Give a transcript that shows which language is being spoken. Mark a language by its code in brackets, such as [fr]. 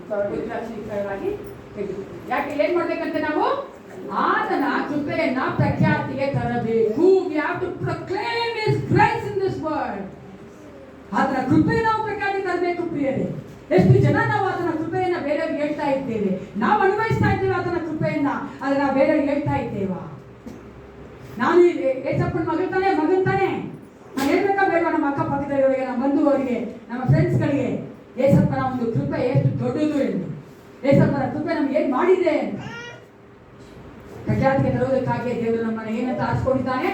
[kn] ಪುತ್ರ ಸ್ವೀಕಾರವಾಗಿ ಯಾಕೆ ಏನ್ ಮಾಡ್ಬೇಕಂತ ನಾವು? ಆತನ ಕೃಪೆಯನ್ನ ಪ್ರಖ್ಯಾತಿಗೆ ತರಬೇಕು. [en] We have to proclaim His grace in this world. [kn] ಆತನ ಕೃಪೆ ನಾವು ಪ್ರಖ್ಯಾತಿ ತರಬೇಕು ಪ್ರಿಯರೇ. ಎಷ್ಟು ಜನ ನಾವು ಆತನ ಕೃಪೆಯನ್ನ ಬೇರೆಯವ್ರಿಗೆ ಹೇಳ್ತಾ ಇದ್ದೇವೆ, ನಾವು ಅನುಭವಿಸ್ತಾ ಇದ್ದೇವೆ ಆತನ ಕೃಪೆಯನ್ನ, ಆದ್ರೆ ನಾವು ಬೇರೆಯವ್ರಿಗೆ ಹೇಳ್ತಾ ಇದ್ದೇವಾ? ನಾನು ಏಸಪ್ಪನ ಮಗನ್ ತಾನೆ ನಾನು ಹೇಳ್ಬೇಕಾ ಬೇಡವಾ? ನಮ್ಮ ಅಕ್ಕಪಕ್ಕದವರಿಗೆ, ನಮ್ಮ ಬಂಧುವರಿಗೆ, ನಮ್ಮ ಫ್ರೆಂಡ್ಸ್ಗಳಿಗೆ ಏಸಪ್ಪನ ಒಂದು ಕೃಪೆ ಎಷ್ಟು ದೊಡ್ಡದು ಎಂದು, ಏಸಪ್ಪನ ಕೃಪೆ ನಮ್ಗೆ ಏನ್ ಮಾಡಿದೆ ಅಂತ ಪ್ರಖ್ಯಾತಿಗೆ ತರುವುದಕ್ಕಾಗಿ ದೇವರು ನಮ್ಮನ್ನು ಏನಂತ ಆರಿಸಿಕೊಂಡಿದ್ದಾನೆ?